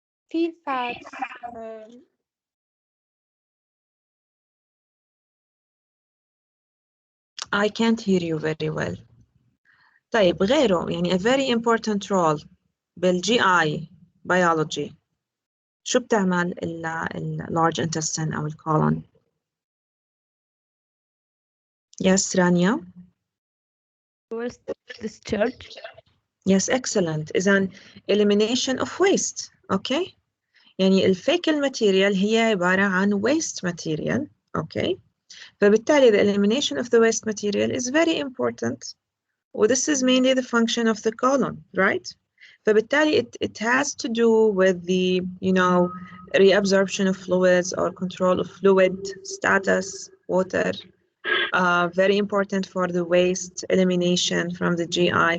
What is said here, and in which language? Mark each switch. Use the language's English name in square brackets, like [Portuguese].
[English] Feel fats. I can't hear you very well. [Arabic] طيب, غيره يعني [English] a very important role [Arabic] بالGI [English] biology. [Arabic] شو بتعمل ال [English] large intestine [Arabic] أو colon? [English] Yes, Rania? Waste discharge. Yes, excellent. [Arabic] إذن [English] elimination of waste, okay? [Arabic] يعني الفيكل material هي عبارة عن [English] waste material, okay? [Arabic] فبالتالي [English] the elimination of the waste material is very important. Well, this is mainly the function of the colon, right? [Arabic] فبالتالي [English] it has to do with the, you know, reabsorption of fluids or control of fluid status, water, very important for the waste elimination from the GI.